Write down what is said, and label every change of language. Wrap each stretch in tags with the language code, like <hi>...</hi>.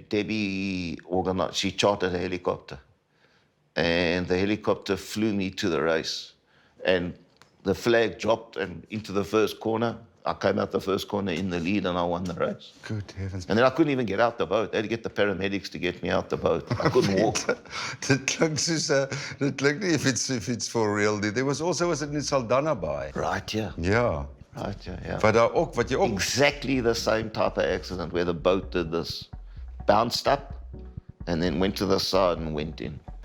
<en>Debbie organized, she chartered a helicopter. And the helicopter flew me to the race. And the flag dropped and into the first corner. I came out the first corner in the lead and I won the race. Good heavens. And then I couldn't even get out the boat. They had to get the paramedics to get me out the boat. I couldn't walk.</en> <af>Dit klink soos dit klink nie</af> <en>if it's for real</en> <af>nie.</af> <en>There was also was it in Saldanha Bay. Right, yeah.</en> <af>Ja.</af> <en>Right, yeah.</en> <af>Wat daar ook wat jy ook</af> <en>Exactly the same type of accident where the boat did this. Bounced up and then went to the side and went in.</en>